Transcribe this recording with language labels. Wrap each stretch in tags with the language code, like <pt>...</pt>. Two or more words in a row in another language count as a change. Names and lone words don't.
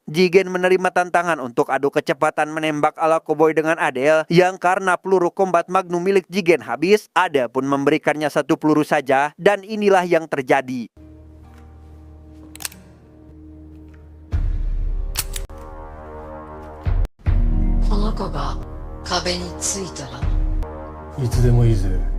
<id>Jigen menerima tantangan untuk adu kecepatan menembak ala koboi dengan Adele, yang karena peluru kombat Magnum milik Jigen habis, Adele pun memberikannya 1 peluru saja, dan inilah yang terjadi.</id> <ja>この子が壁についたらいつでもいいぜ。</ja>